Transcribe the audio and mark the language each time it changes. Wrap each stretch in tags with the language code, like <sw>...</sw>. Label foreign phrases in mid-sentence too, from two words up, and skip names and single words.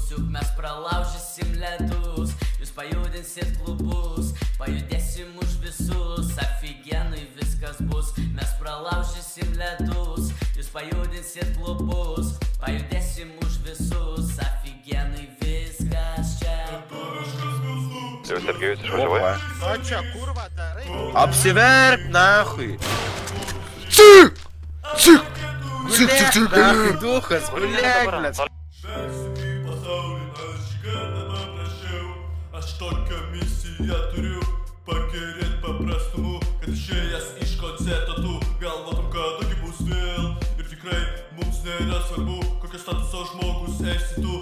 <lt>Juk mes pralaužysim ledus, jūs pajudinsit klubus, pajudėsim už visus, aфиgenai viskas bus. Mes pralaužysim ledus, jūs pajudinsit klubus, pajudėsim už visus, aфиgenai viskas čia.</lt> <ru>Сергеевич, живой? А чё, курва,</ru> <lt>darai? Apsiverk, nahui! Цик! Цик! Цик, цик, цик!</lt> <ru>Нахуй, duhas, блядь, блядь!</ru> <lt>Aš tokią misiją turiu, pagerėt paprastumu, kad išėjęs iš koncerto tu galvotum, kada gi bus vėl. Ir tikrai mums nėra svarbu, kokio statuso žmogus esi tu.</lt>